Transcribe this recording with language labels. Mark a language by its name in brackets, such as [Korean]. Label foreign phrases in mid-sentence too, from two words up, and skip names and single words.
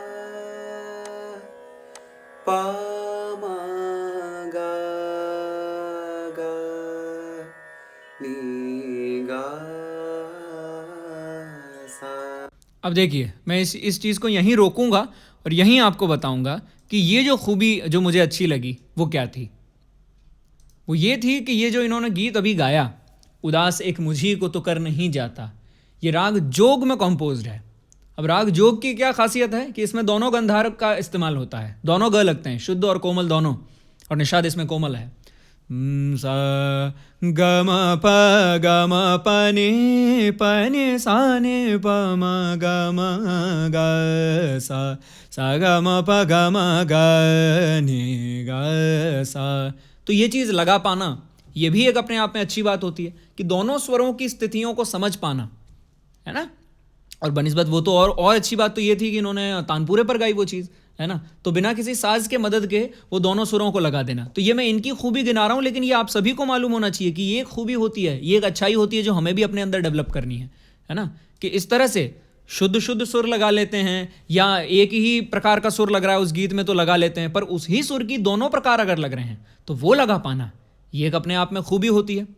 [Hindi] पा मा गा गा नी गा सा। अब देखिए, मैं इस चीज़ को यहीं रोकूंगा और यहीं आपको बताऊंगा कि ये जो खूबी जो मुझे अच्छी लगी वो क्या थी। वो ये थी कि ये जो इन्होंने गीत अभी गाया, उदास एक मुझी को तो कर नहीं जाता, ये राग जोग में कंपोज्ड है। अब राग जोग की क्या खासियत है कि इसमें दोनों गंधार का इस्तेमाल होता है, दोनों ग लगते हैं, शुद्ध और कोमल दोनों, और निषाद इसमें कोमल है। सा ग म प नि सा नि प म ग म ग सा ग म प ग म ग नि ग सा। तो ये चीज़ लगा पाना, ये भी एक अपने आप में अच्छी बात होती है कि दोनों स्वरों की स्थितियों को समझ पाना, है ना। और बनिस्बत वो तो और अच्छी बात तो ये थी कि इन्होंने तानपुरे पर गाई वो चीज़, है ना, तो बिना किसी साज के मदद के वो दोनों सुरों को लगा देना। तो ये मैं इनकी खूबी गिना रहा हूँ, लेकिन ये आप सभी को मालूम होना चाहिए कि ये एक खूबी होती है, ये एक अच्छाई होती है जो हमें भी अपने अंदर डेवलप करनी है ना, कि इस तरह से शुद्ध सुर लगा लेते हैं, या एक ही प्रकार का सुर लग रहा है उस गीत में तो लगा लेते हैं, पर उस ही सुर की दोनों प्रकार अगर लग रहे हैं तो वो लगा पाना, ये एक अपने आप में खूबी होती है।